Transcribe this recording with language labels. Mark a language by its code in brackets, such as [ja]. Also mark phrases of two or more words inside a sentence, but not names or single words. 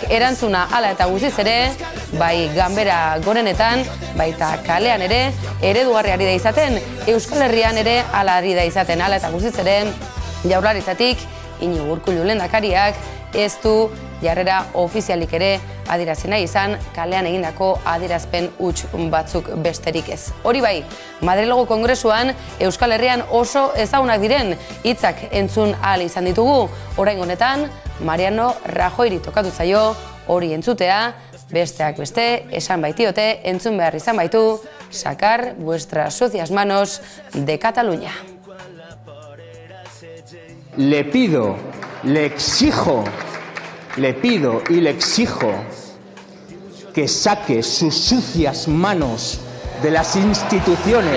[eu] Erantzuna hala eta guztiz ere, bai ganbera gorenetan, baita kalean ere, eredugarri ari da izaten, Euskal Herrian ere hala ari da izaten, hala eta guztiz ere, Jaurlaritzatik Iñigo Urkullu lehendakariak ez du jarrera ofizialik ere adierazi nahi izan, kalean egindako adierazpen huts batzuk besterik ez. Hori bai, Madrilgo Kongresuan Euskal Herrian oso ezagunak diren hitzak entzun ahal izan ditugu. Oraingo honetan, Mariano Rajoyri tokatu zaio hori entzutea, besteak beste, esan baitiote, entzun behar izan baitu, [es] sacar vuestras sucias manos de Cataluña. Le pido, le exijo, le pido y le exijo que saque sus sucias manos de las instituciones